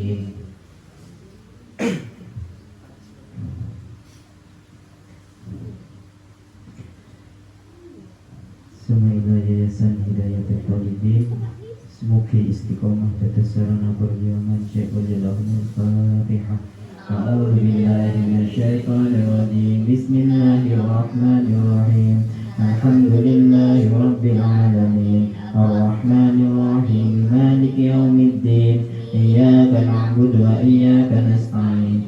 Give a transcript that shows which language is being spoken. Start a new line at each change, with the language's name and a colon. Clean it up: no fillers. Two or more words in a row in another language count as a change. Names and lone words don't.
Indonesian: Semoga Yayasan Hidayatul Talibin semoga istiqomah dados sarana perjuangan Syaikhul
Arabic: لهم الفاتحة. أعوذ بالله من الشيطان الرجيم. بسم الله الرحمن الرحيم. الحمد لله رب العالمين. الرحمن الرحيم. مالك يوم الدين. إياك نعبد وإياك نستعين.